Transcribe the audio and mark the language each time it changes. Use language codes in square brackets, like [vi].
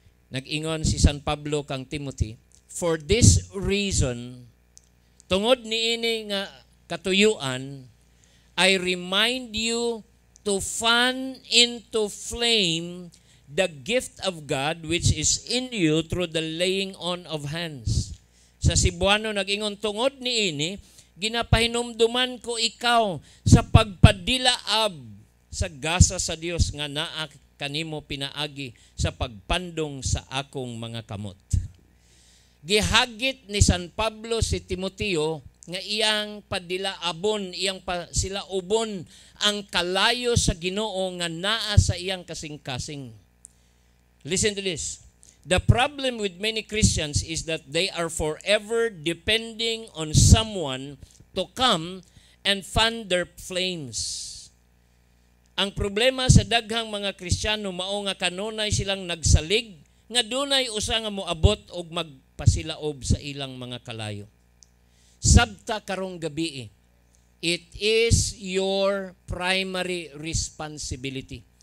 [ceb] Nag-ingon si San Pablo kang Timothy, [en] for this reason, [ceb] tungod niini nga katuyuan, [en] I remind you to fan into flame the gift of God which is in you through the laying on of hands. [ceb] Sa Cebuano nag-ingon, tungod niini, ginapahinumduman ko ikaw sa pagpadilaab sa gasa sa Dios nga naa kanimo pinaagi sa pagpandong sa akong mga kamot. Gihagit ni San Pablo si Timoteo nga iyang padilaabon, iyang silaubon ang kalayo sa Ginoo nga naa sa iyang kasing-kasing. [en] Listen to this. The problem with many Christians is that they are forever depending on someone to come and fan their flames. [ceb] Ang problema sa daghang mga Kristiyano mao nga kanunay silang nagsalig nga dunay usa nga moabot og magpasilaob sa ilang mga kalayo. Sabta karong gabi, [en] it is your primary responsibility.